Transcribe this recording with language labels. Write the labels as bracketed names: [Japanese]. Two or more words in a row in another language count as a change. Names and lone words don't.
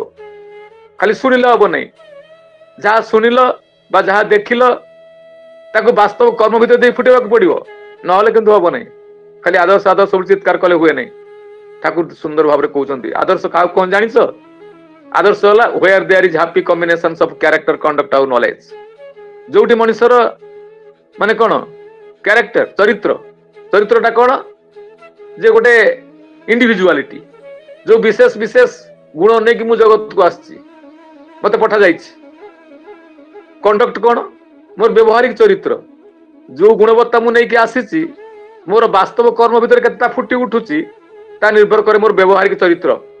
[Odia] ଖାଲି ଶୁଣିଲେ ହବ ନାହିଁ, ଯାହା ଶୁଣିଲ ବା ଯାହା ଦେଖିଲ ତାକୁ ବାସ୍ତବ କର୍ମ ଭିତରେ ଦେଇ ଫୁଟେଇବାକୁ ପଡିବ, ନହେଲେ କିନ୍ତୁ ହବ ନାହିଁ। ଖାଲି ଆଦର୍ଶ ଆଦର୍ଶ ସବୁ ଚିତ୍କାର କଲେ ହୁଏ ନାହିଁ। ଠାକୁର ସୁନ୍ଦର ଭାବରେ କହୁଛନ୍ତି ଆଦର୍ଶ କାହାକୁ କଣ ଜାଣିଛ? ଆଦର୍ଶ ହେଲା [English] where there is happy combinations of character, conduct ଆଉ knowledge। [Odia] ଯୋଉଠି ମଣିଷର ମାନେ କଣ କ୍ୟାରେକ୍ଟର, ଚରିତ୍ରଟା କଣ ଯେ ଗୋଟେ ଇଣ୍ଡିଭିଜୁଆଲିଟି, ଯୋଉ ବିଶେଷ ଗୁଣ ନେଇକି ମୁଁ ଜଗତକୁ ଆସିଛି, ମତେ ପଠାଯାଇଛି। କଣ୍ଡକ୍ଟ କଣ, ମୋର ବ୍ୟବହାରିକ ଚରିତ୍ର, ଯୋଉ ଗୁଣବତ୍ତା ମୁଁ ନେଇକି ଆସିଛି, ମୋର ବାସ୍ତବ କର୍ମ ଭିତରେ କେତେଟା ଫୁଟି ଉଠୁଛି ତା ନିର୍ଭର କରେ ମୋର ବ୍ୟବହାରିକ ଚରିତ୍ର।